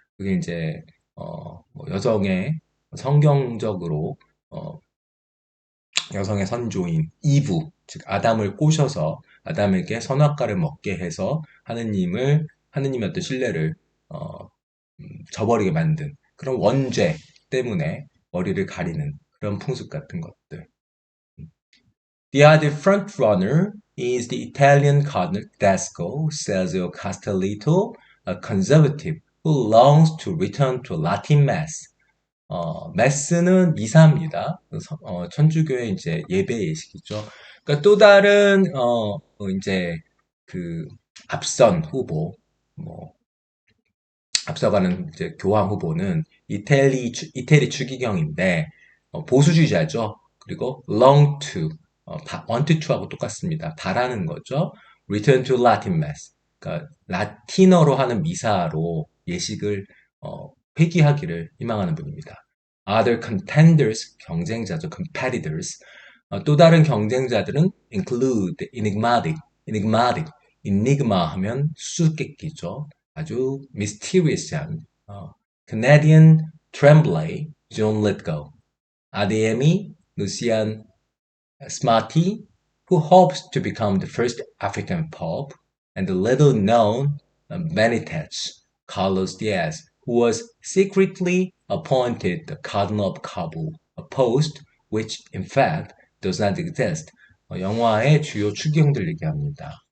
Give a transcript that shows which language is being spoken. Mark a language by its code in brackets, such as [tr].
[ko] 그게 이제 뭐 여성의 성경적으로 여성의 선조인 이브, 즉 아담을 꼬셔서 아담에게 선악과를 먹게 해서 하느님의 어떤 신뢰를 저버리게 만든 그런 원죄 때문에 머리를 가리는 그런 풍습 같은 것들. [en] The other frontrunner is the Italian Cardinal Tedesco Sergio Castellitto, a conservative who longs to return to Latin Mass. [ko] 메스는 미사입니다. 천주교의 이제 예배 예식이죠. 그러니까 또 다른 이제 그 앞선 후보, 뭐 앞서가는 이제 교황 후보는 이태리 추기경인데 보수주의자죠. 그리고 [en] long to want to [ko] 하고 똑같습니다. 바라는 거죠. [en] Return to Latin Mass. [ko] 그러니까 라틴어로 하는 미사로 예식을 회귀하기를 희망하는 분입니다. [en] Other contenders [ko] 경쟁자죠. [en] competitors. [ko] 또 다른 경쟁자들은 [en] include enigma [ko] 하면 수수께끼죠. 아주 [en] misterious한 Canadian Tremblay, John Lithgow, ADM이 Lucian Smarty, who hopes to become the first African Pope, and the little-known Benitez, Carlos Diaz, who was secretly appointed the Cardinal of Kabul, a post which, in fact, does not exist. [ko] 영화의 주요 추기경들 얘기합니다.